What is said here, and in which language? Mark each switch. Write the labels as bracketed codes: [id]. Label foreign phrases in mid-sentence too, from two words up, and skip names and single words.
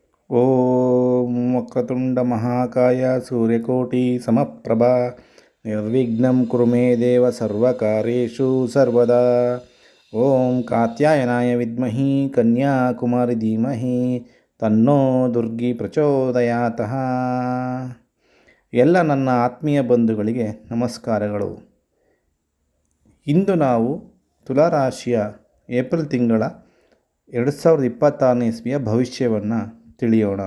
[sa] ಓಂ ವಕ್ರತುಂಡ ಮಹಾಕಾಯ ಸೂರ್ಯಕೋಟಿ ಸಮಪ್ರಭಾ ನಿರ್ವಿಘ್ನಂ ಕುರು ಮೇ ದೇವ ಸರ್ವಕಾರ್ಯೇಷು ಸರ್ವದಾ. ಓಂ ಕಾತ್ಯಾಯನಾಯ ವಿದ್ಮಹಿ ಕನ್ಯಾಕುಮಾರಿ ಧೀಮಹಿ ತನ್ನೋ ದುರ್ಗಿ ಪ್ರಚೋದಯಾತಃ. [kn] ಎಲ್ಲ ನನ್ನ ಆತ್ಮೀಯ ಬಂಧುಗಳಿಗೆ ನಮಸ್ಕಾರಗಳು. ಇಂದು ನಾವು ತುಲಾರಾಶಿಯ ಏಪ್ರಿಲ್ ತಿಂಗಳ 2026ನೇ ಇಸ್ವಿಯ ಭವಿಷ್ಯವನ್ನು ತಿಳಿಯೋಣ.